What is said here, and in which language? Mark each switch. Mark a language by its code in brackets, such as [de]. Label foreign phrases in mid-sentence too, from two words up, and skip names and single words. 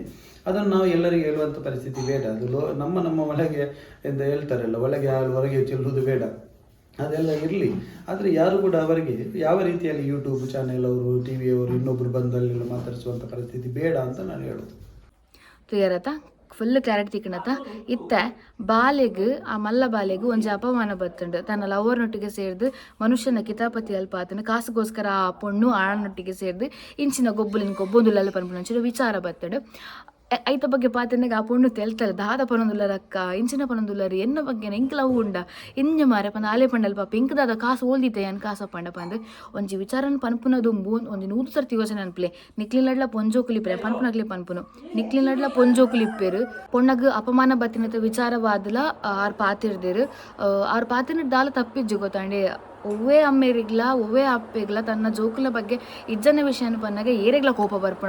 [kn] ಅದನ್ನು ನಾವು ಎಲ್ಲರಿಗೆ ಹೇಳುವಂಥ ಪರಿಸ್ಥಿತಿ ಬೇಡ. ಅದು ನಮ್ಮ ಒಳಗೆ ಎಂದು ಹೇಳ್ತಾರಲ್ಲ, ಒಳಗೆ ಹಾಲು ಹೊರಗೆ ಚೆಲ್ಲುವುದು ಬೇಡ, ಅದೆಲ್ಲ ಇರಲಿ. ಆದರೆ ಯಾರು ಕೂಡ ಅವರಿಗೆ ಯಾವ ರೀತಿಯಲ್ಲಿ ಯೂಟ್ಯೂಬ್ ಚಾನೆಲ್ ಅವರು, ಟಿ ವಿಯವರು ಇನ್ನೊಬ್ಬರು ಬಂದಲ್ಲೆಲ್ಲ ಮಾತಾಡಿಸುವಂಥ ಪರಿಸ್ಥಿತಿ ಬೇಡ ಅಂತ ನಾನು ಹೇಳೋದು. ಕ್ಲಿಯರ್ ಆಯ್ತಾ? [en] full clarity [tcy] ತಿಕ್ಕಣತ್ತ ಇತ್ತೆ ಬಾಲೆಗ್ ಆ ಮಲ್ಲ ಬಾಲೆಗ್ ಒಂಜಿ ಅಪಮಾನ ಬತ್ತುಂಡು. ತನ್ನ ಲವರ್ನೊಟ್ಟಿಗೆ ಸೇರ್ದು ಮನುಷ್ಯನ ಕಿತಾಪತಿ ಅಲ್ಪ ಆತನ ಕಾಸುಗೋಸ್ಕರ ಆ ಪೊಣ್ಣು ಆಳನೊಟ್ಟಿಗೆ ಸೇರ್ದು ಇಂಚಿನ ಗೊಬ್ಬಲಿನ ಗೊಬ್ಬೊಂದುಲ್ಲ ಪನ್ಪುನ ವಿಚಾರ ಬತ್ತುಂಡು. ಐತ ಬಗ್ಗೆ ಪಾತನೆಗೆ ಆ ಪೊಣ್ಣು ತೆಲ್ತಲ್ಲ ದಾದ ಪನೊಂದುಲ್ಲರಕ್ಕ ಇಂಚಿನ ಪನೊಂದುಲ್ಲರು ಎನ್ನ ಬಗ್ಗೆ ಎಂಕ್ಲ ಉಂಡ ಇಂಜ ಮಾರೆ ಪಂದ ಆಲೆ ಪಂಡಲ್ ಪಾಪ ಇಂಕದಾದ ಕಾಸು ಓಲ್ದಿತ್ತೆ ಅನ್ ಕಾಸ ಪಂಡ ಪಂದು ಒಂಜಿ ವಿಚಾರನ ಪನ್ಪುನದುಂಬು ಒಂಜಿ 100 ಸರ್ತಿ ಯೋಚನೆ ಅನ್ಪ್ಲೆ ನಿಕ್ಲಿನಡ್ಲ ಪೊಂಜೋಕುಲಿಪ್ಪರೆ ಪನ್ಪುನಕ್ಲೆ ಪನ್ಪುನು ನಿಕ್ಲಿನಡ್ಲ ಪೊಂಜೋಕುಲಿಪ್ಪೆರು ಪೊಣ್ಣಗ್ ಅಪಮಾನ ಬತ್ತಿನತ ವಿಚಾರವಾದಲ ಆರ್ ಪಾತಿರ್ದೇರು ಆರ್ ಪಾತಿನ ದಾಲ ತಪ್ಪಿಜ್ಜು ಗೊತ್ತಾಂಡೆ ಒವ್ವೇ ಅಮ್ಮೇರಿಗ್ಲ ಒವ್ವೇ ಅಪ್ಪೆಗ್ಲ ತನ್ನ ಜೋಕುಲ ಬಗ್ಗೆ ಇಜ್ಜನ ವಿಷಯನ ಪನ್ನಾಗ ಏರೆಗ್ಲ ಕೋಪ ಬರ್ಪುಂಡು.